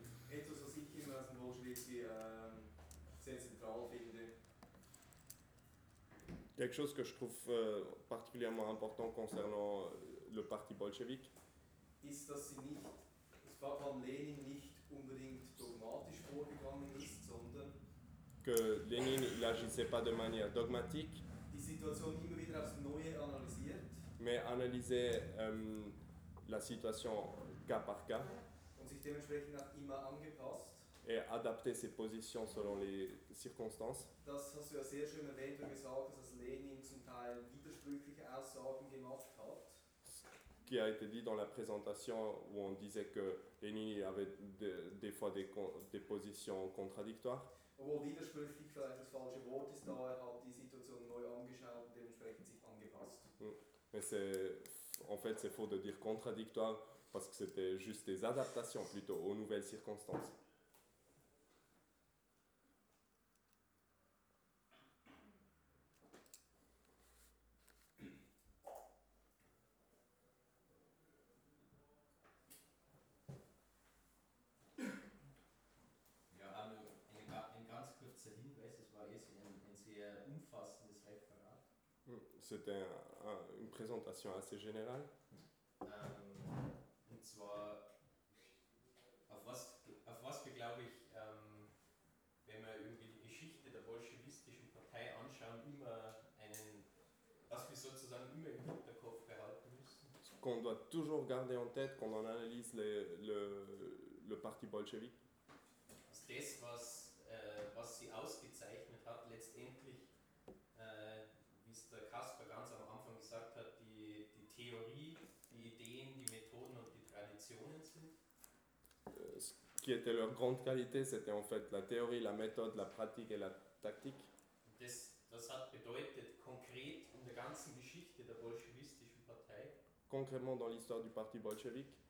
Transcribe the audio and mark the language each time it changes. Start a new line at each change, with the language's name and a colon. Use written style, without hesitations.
German: Etwas, was ich immer aus dem Bolschewiki sehr zentral finde.
French: Quelque chose que je trouve particulièrement important concernant le Parti Bolschewik.
German: Ist, dass sie nicht, vor allem Lenin, nicht unbedingt dogmatisch vorgegangen ist, sondern.
French: Que Lenin, il agissait pas de manière dogmatique.
German: Die Situation immer wieder aufs Neue analysiert.
French: Mais analysait la situation cas par cas.
German: Und sich dementsprechend auch immer angepasst. Er adaptiert seine Position
French: selon les circonstances.
German: Das hast du ja sehr schön erwähnt und gesagt, dass Lenin zum Teil widersprüchliche Aussagen gemacht hat.
French: Qui a été dit dans la présentation où on disait que Lenin avait des fois des positions contradictoires.
German: Obwohl widersprüchlich vielleicht das falsche Wort ist, da er hat die Situation neu angeschaut und dementsprechend sich angepasst.
French: Mais c'est, en fait, c'est faux de dire contradictoire. Parce que c'était juste des adaptations plutôt aux nouvelles circonstances.
German: Ja, ein ganz kurzer Hinweis, es war jetzt ein sehr umfassendes Referat.
French: C'était une présentation assez générale.
German: Und zwar, auf was wir, glaube ich, wenn wir irgendwie die Geschichte der bolschewistischen Partei anschauen, immer einen, was wir sozusagen immer im Hinterkopf behalten müssen.
French: Qu'on doit toujours garder en tête quand on analyse le Parti Bolschewik.
German: Das ist das, was sie ausgezeichnet hat, letztendlich, wie es der Kasper ganz am Anfang gesagt hat, die Theorie, die Ideen, die Methoden und die Traditionen sind.
French: Ce qui était leur grande qualité, c'était en fait la théorie, la méthode, la pratique et la tactique.
German: Das hat bedeutet, konkret in der ganzen Geschichte der bolschewistischen Partei,
French: concrètement dans l'histoire du Parti Bolschewik,